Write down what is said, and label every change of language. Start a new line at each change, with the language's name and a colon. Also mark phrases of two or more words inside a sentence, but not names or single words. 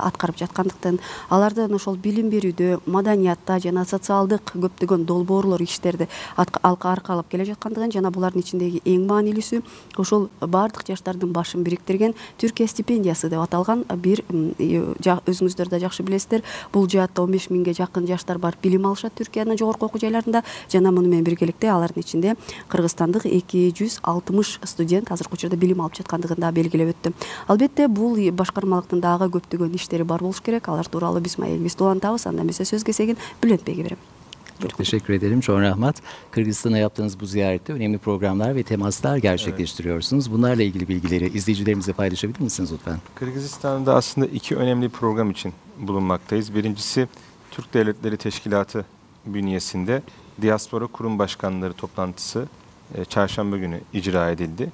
Kyrgyz: аткарып жаткандыктан, алардын ошол билим берүүдө, маданиятта жана социалдык көптөгөн долбоорлор иштерди аркалап келе жаткандыгын жана булардын ичиндеги эң маанилүүсү ошол баардык жаштардын башын бириктирген Түркия стипендиясы деп аталган бир, өзүңүздөр да жакшы билесиздер, бул жаатта 15 миңге жакын жаштар бар билим алышат Түркиянын жогорку окуу жайларында жана муну менен биргеликте алардын ичинде кыргызстандык 260 студент азыркы учурда билим алып жаткандыгын да белгилеп өттүм. Албетте бул башкармалыктын дагы көптөгөн иштери бар болуш керек. Алар тууралуу биз маегибизди улантабыз. Андан эмесе сөз кезегин Bülent Bey'e берем.
Turkish: Çok teşekkür ederim. Çok rahmat. Kırgızistan'a yaptığınız bu ziyarette önemli programlar ve temaslar gerçekleştiriyorsunuz. Bunlarla ilgili bilgileri izleyicilerimize paylaşabilir misiniz lütfen? Kırgızistan'da aslında iki önemli program için bulunmaktayız. Birincisi Türk Devletleri Teşkilatı bünyesinde Diaspora Kurum Başkanları toplantısı çarşamba günü icra edildi.